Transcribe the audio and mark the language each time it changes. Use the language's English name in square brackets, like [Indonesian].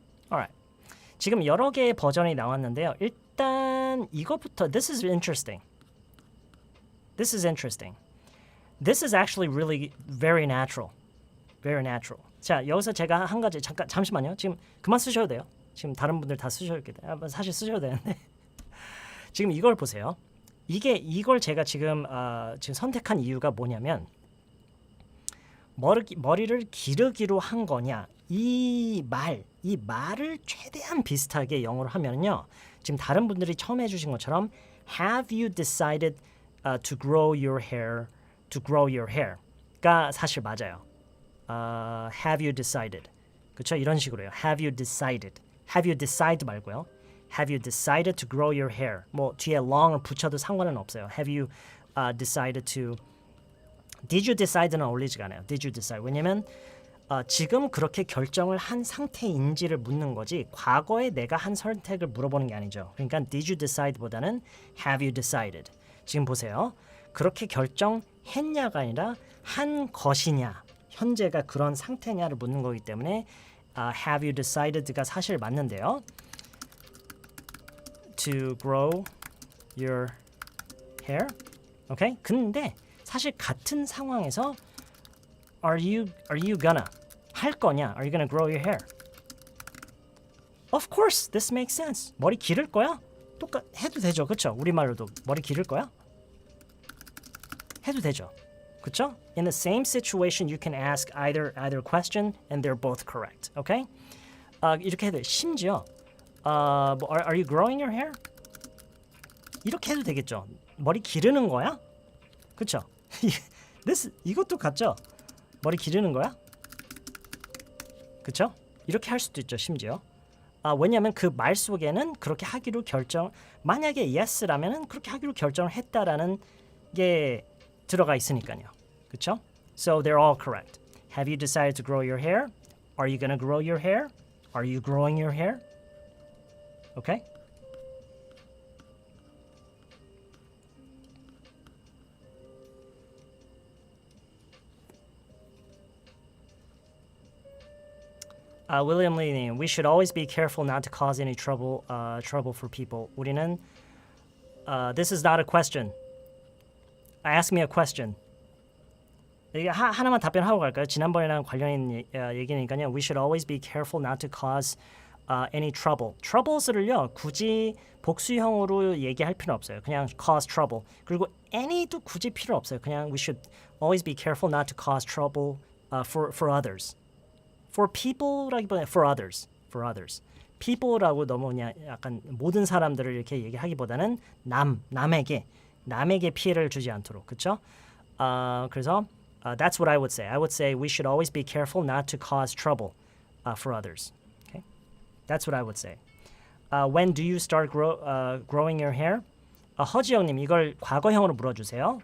[English] Alright. [Korean] 지금 여러 개의 버전이 나왔는데요. 일단 이거부터 [English] This is interesting. This is interesting. This is actually really very natural. Very natural. [Korean] 자, 여기서 제가 한 가지 잠시만요. 지금 그만 쓰셔도 돼요. 지금 다른 분들 다 쓰셔도 사실 쓰셔도 되는데. 지금 이걸 보세요. 이걸 제가 지금 선택한 이유가 뭐냐면 머리를 기르기로 한 거냐? 이 말을 최대한 비슷하게 영어로 하면요. 지금 다른 분들이 처음 해주신 것처럼 [English] Have you decided to grow your hair? To grow your hair?가 [Korean] 사실 맞아요. [English] Have you decided? [Korean] 그렇죠? 이런 식으로요. [English] Have you decided? Have you decided [Korean] 말고요. [English] Have you decided to grow your hair? [Korean] 뭐 뒤에 long을 붙여도 상관은 없어요. [English] Have you decided to Did you decide는 [Korean] 어울리지가 않아요. [English] Did you decide? [Korean] 왜냐면 지금 그렇게 결정을 한 상태인지를 묻는 거지 과거에 내가 한 선택을 물어보는 게 아니죠. 그러니까 [English] Did you decide보다는 Have you decided? [Korean] 지금 보세요. 그렇게 결정했냐가 아니라 한 것이냐 현재가 그런 상태냐를 묻는 거기 때문에 [English] Have you decided [Korean] 가 사실 맞는데요. [English] To grow your hair. 오케이? [Korean] 근데 사실 같은 상황에서 [English] Are you gonna [Korean] 할 거냐? [English] Are you gonna grow your hair? Of course, this makes sense. [Korean] 머리 기를 거야? 해도 되죠, 그렇죠? 우리말로도 머리 기를 거야? 해도 되죠, 그렇죠? [English] In the same situation, you can ask either question, and they're both correct. [Korean] Okay? 이렇게 해도 돼. [English] 심지어, are you growing your hair? [Korean] 이렇게 해도 되겠죠. 머리 기르는 거야? 그렇죠? 이것도 같죠? 머리 기르는 거야? 그쵸? 이렇게 할 수도 있죠, 심지어. 왜냐하면 그 말 속에는 그렇게 하기로 만약에 yes라면은 그렇게 하기로 결정을 했다라는 게 들어가 있으니까요. [English] 그쵸? So they're all correct. Have you decided to grow your hair? Are you gonna grow your hair? Are you growing your hair? Okay? William Lee, we should always be careful not to cause any trouble for people. [Korean] 우리는 [English] this is not a question. Ask me a question. [Korean] 이게 하나만 답변하고 갈까요? 지난번이랑 관련 있는 얘기니까요. [English] We should always be careful not to cause any trouble. [Korean] troubles를요 굳이 복수형으로 얘기할 필요 없어요. [English] 그냥 cause trouble. [Korean] 그리고 any도 굳이 필요 없어요. [English] 그냥 we should always be careful not to cause trouble for others. For people라기보다는 for others. [Korean] people라고 너무 그냥 약간 모든 사람들을 이렇게 얘기하기보다는 남에게 피해를 주지 않도록, 그렇죠? 그래서 [English] that's what I would say. I would say we should always be careful not to cause trouble for others. Okay, that's what I would say. When do you start growing your hair? [Korean] 허지영님 이걸 과거형으로 물어주세요.